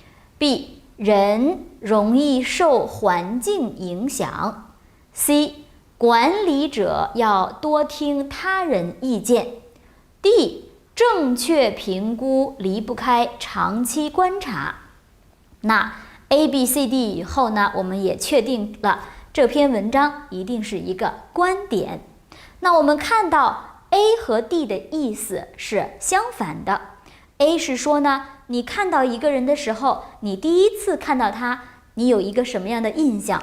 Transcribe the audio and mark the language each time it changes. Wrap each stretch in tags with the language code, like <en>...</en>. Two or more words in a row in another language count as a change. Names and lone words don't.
<zh>B， 人容易受環境影響。 C， 管理者要多聽他人意見。 D， 正確評估離不開長期觀察。那 A、B、C、D 以後呢，我們也確定了這篇文章一定是一個觀點。那我們看到 A 和 D 的意思是相反的。 A 是說呢，你看到一個人的時候，你第一次看到他，你有一個什麼樣的印象？</zh>